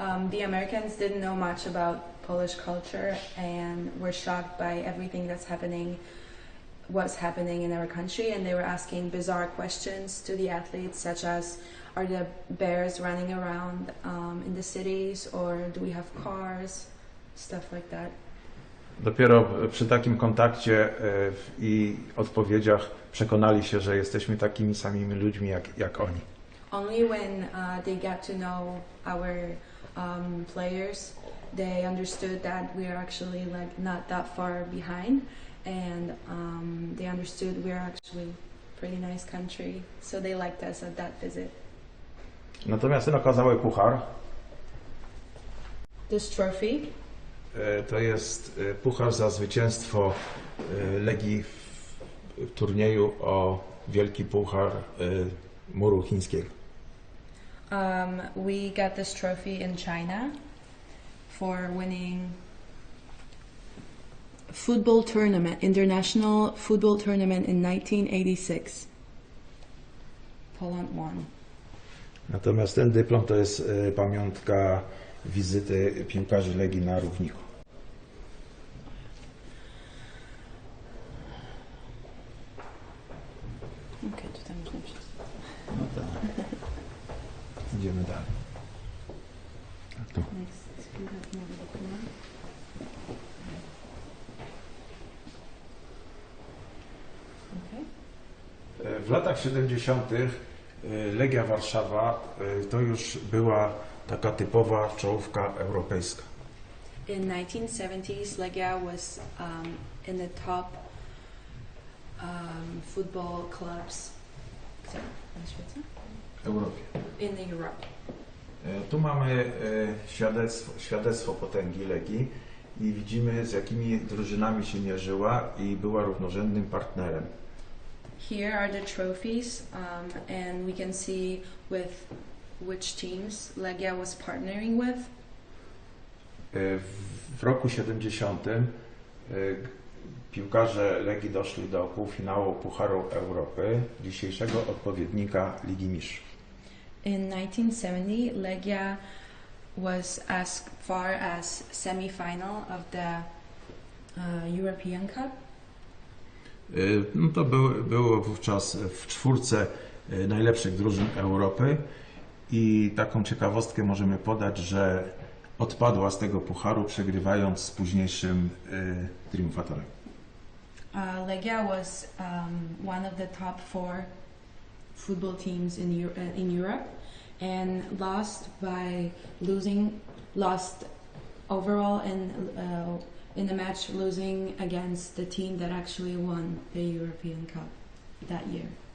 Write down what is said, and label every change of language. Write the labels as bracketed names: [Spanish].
[English] The Americans didn't know much about Polish culture and were shocked by everything what's happening in our country, and they were asking bizarre questions to the athletes, such as, are the bears running around in the cities, or do we have cars, stuff like that. [Polish] Dopiero przy takim kontakcie i odpowiedziach przekonali się, że jesteśmy takimi samymi ludźmi jak oni. [English] Only when they got to know our players, they understood that we are actually not that far behind, and they understood we are actually a pretty nice country, so they liked us at that visit. [Polish] Natomiast ten okazały puchar. [English] This trophy. [Polish] To jest puchar za zwycięstwo Legii w turnieju o Wielki Puchar Muru Chińskiego. [English] We got this trophy in China for winning international football tournament in 1986. Poland won. [Polish] Natomiast ten dyplom to jest pamiątka wizyty piłkarzy Legii na równiku. Okej, tutaj można przejść. No tak. Idziemy dalej. A tu. W latach 70. Legia Warszawa to już była taka typowa czołówka europejska. [English] In 1970s, Legia was in the top football clubs [Polish] Europie. [English] in Europe. [Polish] Tu mamy świadectwo potęgi Legii i widzimy, z jakimi drużynami się mierzyła i była równorzędnym partnerem. [English] Here are the trophies, and we can see with which teams Legia was partnering with. [Polish] W roku 70 piłkarze Legii doszli do półfinału Pucharu Europy, dzisiejszego odpowiednika Ligi Mistrzów. [English] In 1970, Legia was as far as semi-final of the European Cup. [Polish] No to było wówczas w czwórce najlepszych drużyn Europy i taką ciekawostkę możemy podać, że odpadła z tego pucharu, przegrywając z późniejszym triumfatorem. [English] Legia was one of the top 4 football teams in Europe, and lost overall in the match, losing against the team that actually won the European Cup that year.